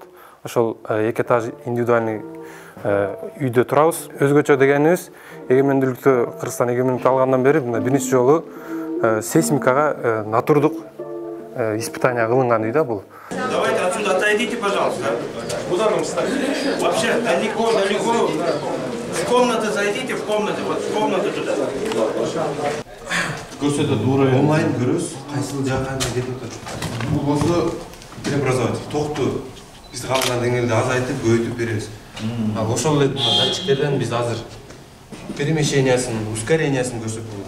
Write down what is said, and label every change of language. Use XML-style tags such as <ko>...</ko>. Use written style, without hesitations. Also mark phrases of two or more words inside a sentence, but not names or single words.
<ky>Ошол 2 этаж индивидуальный үйдө турабыз. Өзгөчө дегенибиз, эгемендүүлүктү Кыргызстан эгемендүүлүк алгандан бери биринчи жолу сейсмикага натурдук испытание кылынган үй да бул.</ky> <ru>Давайте отсюда отойдите, пожалуйста. Куда нам встать? Вообще далеко. В комнаты зайдите, в комнаты, вот в комнату туда.</ru> <ky>Онлайн көрөбүз, кайсыл жакка кетип атат. Бул болсо преобразователь, токту биз калган деңгээлде азайтып, көбөйтүп беребиз. Ошол эле датчиктерден биз азыр перемещениясын, ускорениясын көрсөтөбүз.</ky>